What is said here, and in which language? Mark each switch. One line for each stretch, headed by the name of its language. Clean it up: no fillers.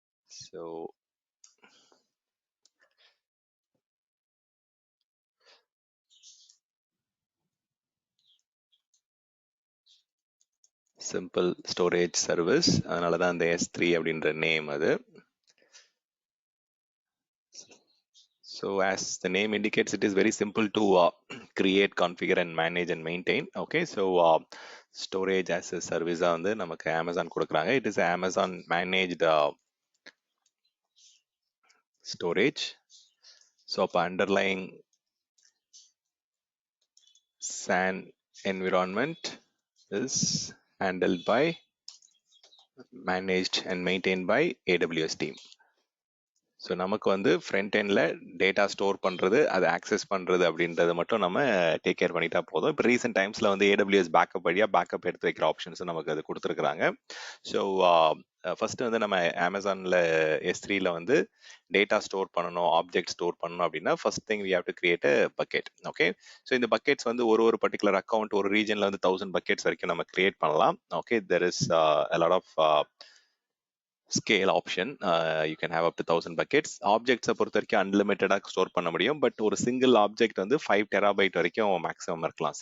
Tamil: So simple storage service, அதனால தான் அந்த S3 அப்படின்ற நேம் அது.
English: So as the name indicates, it is very simple to create, configure and manage and maintain. Okay, so storage as a service
Tamil: வந்து நமக்கு
English: Amazon கொடுக்குறாங்க. It is Amazon managed storage. So அப்போ underlying SAN environment is handled by, managed and maintained by AWS team.
Tamil: So நமக்கு வந்து front எண்டில் data store பண்ணுறது, அதை access பண்ணுறது அப்படின்றத மட்டும் நம்ம டேக் கேர் பண்ணிட்டா போதும். இப்போ ரீசெண்ட் டைம்ஸில் வந்து AWS பேக்கப் வழியாக பேக்கப் எடுத்து வைக்கிற ஆப்ஷன்ஸும் நமக்கு அது கொடுத்துருக்குறாங்க. ஸோ ஃபஸ்ட்டு வந்து நம்ம அமேசானில் S3ல வந்து டேட்டா ஸ்டோர் பண்ணணும், ஆப்ஜெக்ட் ஸ்டோர் பண்ணணும் அப்படின்னா
English: First thing we have to create a bucket.
Tamil: Okay, so இந்த பக்கெட்ஸ் வந்து ஒரு பர்டிகுலர் அக்கௌண்ட், ஒரு ரீஜனில் வந்து 1000 பக்கெட்ஸ் வரைக்கும் நம்ம கிரியேட் பண்ணலாம்.
English: Okay, there is a lot of scale option. You can have up to 1000 buckets.
Tamil: Objects பொறுத்த வரைக்கும் அன்லிமிட்டடாக ஸ்டோர் பண்ண முடியும். பட் ஒரு சிங்கிள் ஆப்ஜெக்ட் வந்து 5 டெராபைட் வரைக்கும் மேக்ஸிமம் இருக்கலாம்.